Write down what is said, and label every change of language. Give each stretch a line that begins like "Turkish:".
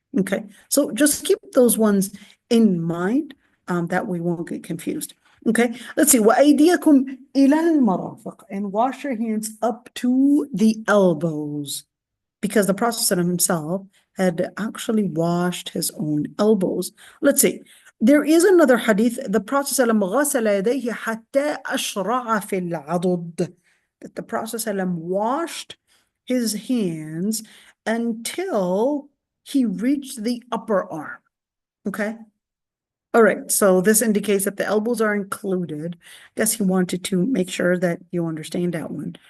English: Okay, so just keep those ones in mind, that we won't get confused. Okay, let's see.
Arabic: وَأَيْدِيَكُمْ إِلَى الْمَرَافِقِ,
English: and wash your hands up to the elbows, because the Prophet himself had actually washed his own elbows. Let's see. There is another hadith. The Prophet
Arabic: غسل يديه حتى أشرع في العضد.
English: That the Prophet washed his hands until he reached the upper arm. Okay. All right. So this indicates that the elbows are included. I guess he wanted to make sure that you understand that one.